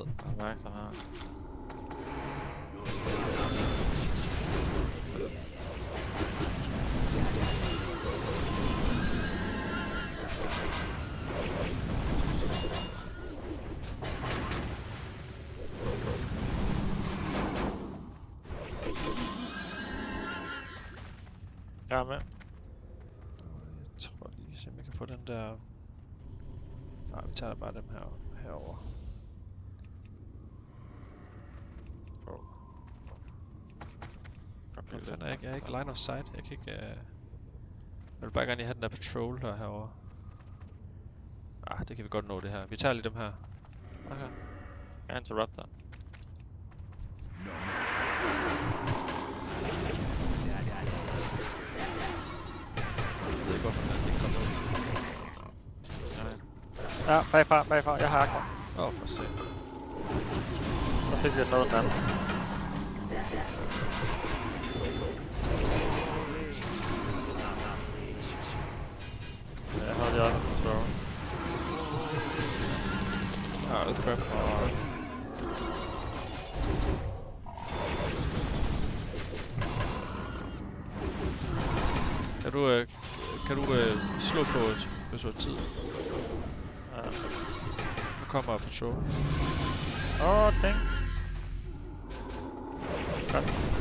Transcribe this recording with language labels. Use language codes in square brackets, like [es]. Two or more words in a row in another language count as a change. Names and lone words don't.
[da] Opmærksom her. Jeg er med. Jeg tror lige, så jeg kan få den der... Nej, vi tager bare dem herover. Hvad fanden er jeg ikke [en] line of sight? [da] Jeg kan ikke... Jeg vil bare gerne lige have den der patrol der herovre. Det kan vi godt nå det her. Vi tager lige dem her. Okay. Jeg interrupter. Jeg ved ikke, hvorfor den ikke kommer ud. Ja, bagfra. Jeg har akkurat. For se. Så fik vi noget den anden. Jeg har de andre patrol. [en] Let's go. [da] Kan du slå på et, hvis du har tid? Ja. Nu kommer patrol. Dang. Godt.